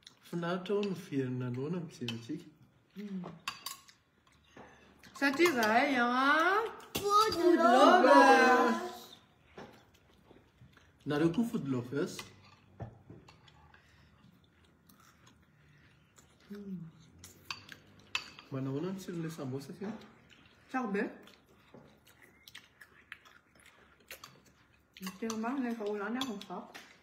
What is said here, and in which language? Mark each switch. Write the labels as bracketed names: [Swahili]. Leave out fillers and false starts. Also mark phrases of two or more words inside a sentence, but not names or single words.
[Malagasy] Finaritra ho ny verina aloana mijery antsika. Satria zahay Food food lovers. lovers. Nareo koa [English] food lovers. [Malagasy] Manahoana ny tsiron'ilay sambosa ty? Tsara be. Tena marina efa olana aho ny fako.